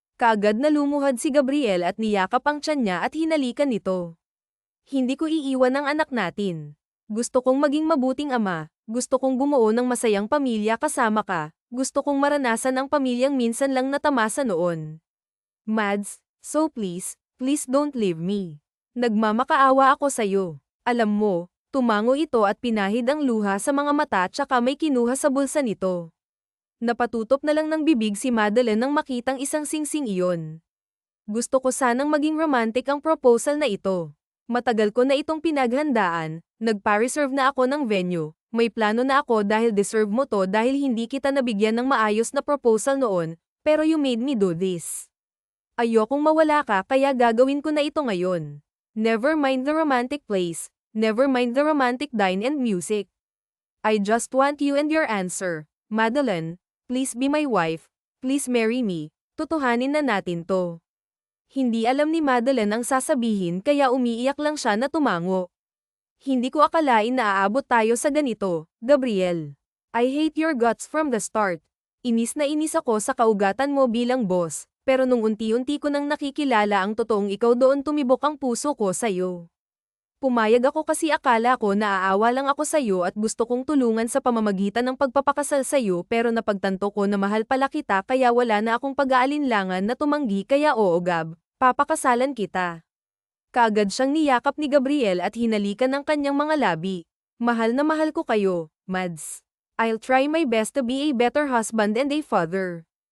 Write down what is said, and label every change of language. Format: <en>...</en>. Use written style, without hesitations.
<tl>Kaagad na lumuhad si Gabriel at niyakap ang tiyan niya at hinalikan nito. Hindi ko iiwan ang anak natin. Gusto kong maging mabuting ama, gusto kong bumuo ng masayang pamilya kasama ka, gusto kong maranasan ang pamilyang minsan lang natamasa noon.</tl> <en>Mads, so please don't leave me.</en> <tl>Nagmamakaawa ako sa'yo. Alam mo, tumango ito at pinahid ang luha sa mga mata tsaka may kinuha sa bulsa nito. Napatutop na lang ng bibig si Madeline nang makitang isang singsing iyon. Gusto ko sanang maging romantic ang proposal na ito. Matagal ko na itong pinaghandaan, nagpa-reserve na ako ng venue, may plano na ako dahil deserve mo to dahil hindi kita nabigyan ng maayos na proposal noon, pero</tl> <en>you made me do this.</en> <tl>Ayokong mawala ka kaya gagawin ko na ito ngayon.</tl> <en>Never mind the romantic place, never mind the romantic dine and music. I just want you and your answer, Madeline, please be my wife, please marry me,</en> <tl>tutuhanin na natin to. Hindi alam ni Madeline ang sasabihin kaya umiiyak lang siya na tumango. Hindi ko akalain na aabot tayo sa ganito, Gabriel.</tl> <en>I hate your guts from the start.</en> <tl>Inis na inis ako sa kaugatan mo bilang boss, pero nung unti-unti ko nang nakikilala ang totoong ikaw doon tumibok ang puso ko sa'yo. Pumayag ako kasi akala ko na aawa lang ako sa'yo at gusto kong tulungan sa pamamagitan ng pagpapakasal sa'yo pero napagtanto ko na mahal pala kita kaya wala na akong pag-aalinlangan na tumanggi kaya oo Gab, papakasalan kita. Kaagad siyang niyakap ni Gabriel at hinalikan ng kanyang mga labi. Mahal na mahal ko kayo, Mads.</tl> <en>I'll try my best to be a better husband and a father.</en>